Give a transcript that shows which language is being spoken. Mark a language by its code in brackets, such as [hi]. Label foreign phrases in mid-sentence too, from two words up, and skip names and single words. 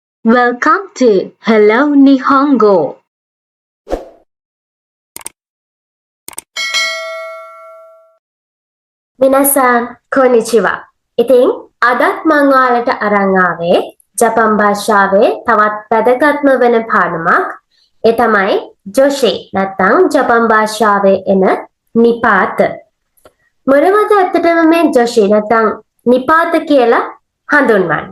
[en] Welcome to Hello Nihongo. [ja] 皆さんこんにちは. [si] ඉතින් අදත් මං ඔයාලට අරන් ආවේ ජපන් භාෂාවේ තවත් වැදගත්ම වෙන පාඩමක්. ඒ තමයි ජොෂි නැත්නම් ජපන් භාෂාවේ එන නිපාත. මොනවද ඇත්තටම මේ ජොෂි නැත්නම් නිපාත කියලා හඳුන්වන්නේ?